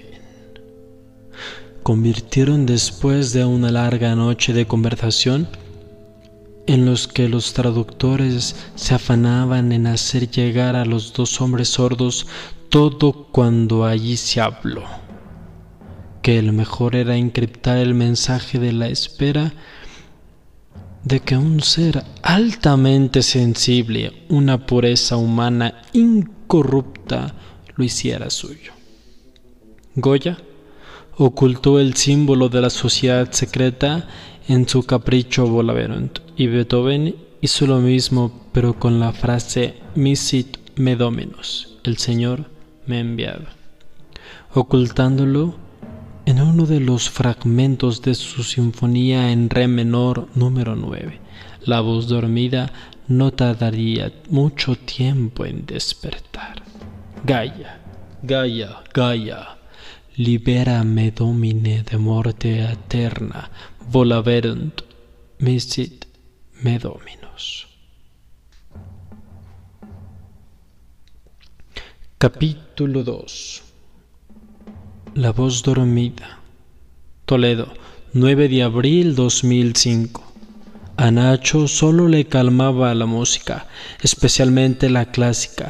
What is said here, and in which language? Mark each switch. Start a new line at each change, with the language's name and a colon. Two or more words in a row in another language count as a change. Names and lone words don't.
Spanish: Convirtieron, después de una larga noche de conversación, en los que los traductores se afanaban en hacer llegar a los dos hombres sordos todo cuando allí se habló, que el mejor era encriptar el mensaje de la espera de que un ser altamente sensible, una pureza humana incorrupta, lo hiciera suyo. Goya ocultó el símbolo de la sociedad secreta en su capricho Volaverunt, y Beethoven hizo lo mismo, pero con la frase
Latin: Misit me dominus,
Spanish: el Señor me ha enviado, ocultándolo en uno de los fragmentos de su sinfonía en re menor número 9. La voz dormida no tardaría mucho tiempo en despertar. Gaia, Gaia, Gaia,
Latin: libera me domine de morte eterna, volaverunt, misit me dominus.
Spanish: Capítulo 2. La voz dormida. Toledo, 9 de abril 2005. A Nacho solo le calmaba la música, especialmente la clásica.